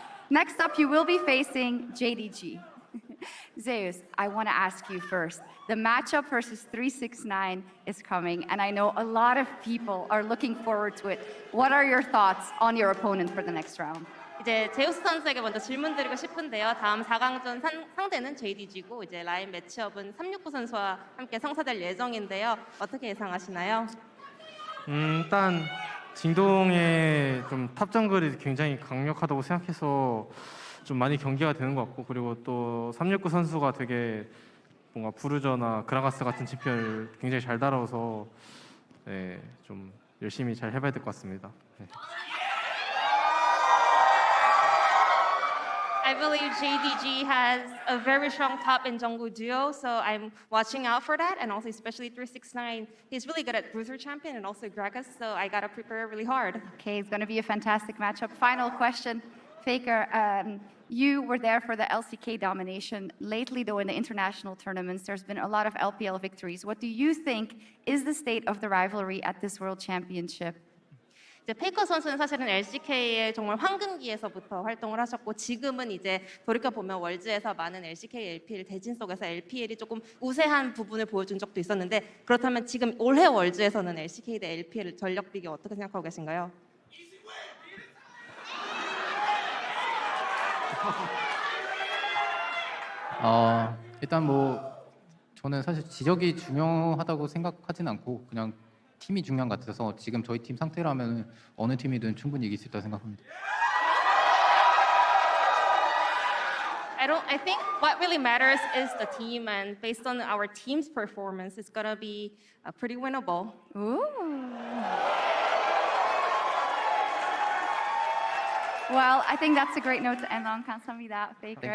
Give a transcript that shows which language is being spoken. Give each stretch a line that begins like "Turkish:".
English: Next up, you will be facing JDG. Zeus, I want to ask you first. The matchup versus 369 is coming, and I know a lot of people are looking forward to it. What are your thoughts on your opponent for the next round?
Korean: 이제 제우스 선수에게 먼저 질문드리고 싶은데요. 다음 4강전 상대는 JDG고 이제 라인 매치업은 369 선수와 함께 성사될 예정인데요. 어떻게 예상하시나요? 일단 진동의 좀 탑 정글이 굉장히 강력하다고 생각해서 좀 많이 경기가 되는 것 같고, 그리고 또 369 선수가 되게 뭔가 부르저나 그라가스 같은 챔피언을 굉장히 잘 따라와서 네, 좀 열심히 잘 해봐야 될 것 같습니다. 네.
English: I believe JDG has a very strong top and jungle duo, so I'm watching out for that, and also especially 369. He's really good at bruiser champion and also Gragas, so I gotta prepare really hard. Okay, it's going to be a fantastic matchup. Final question, Faker. You were there for the LCK domination. Lately, though, in the international tournaments, there's been a lot of LPL victories. What do you think is the state of the rivalry at this World Championship?
Korean: 이제 페이커 선수는 사실은 LCK의 정말 황금기에서부터 활동을 하셨고 지금은 이제 돌이켜 보면 월즈에서 많은 LCK, LPL 대진 속에서 LPL이 조금 우세한 부분을 보여준 적도 있었는데 그렇다면 지금 올해 월즈에서는 LCK 대 LPL 전력 비교 어떻게 생각하고 계신가요? 일단 뭐 저는 사실 지적이 중요하다고 생각하진 않고 그냥 팀이 중요한 것 같아서 지금 저희 팀 상태라면 어느 팀이든 충분히 이길 수 있다고 생각합니다.
English: I think what really matters is the team, and based on our team's performance, it's gonna be pretty winnable. Ooh. Well, I think that's a great note to end on.
Korean: 감사합니다,
English: Faker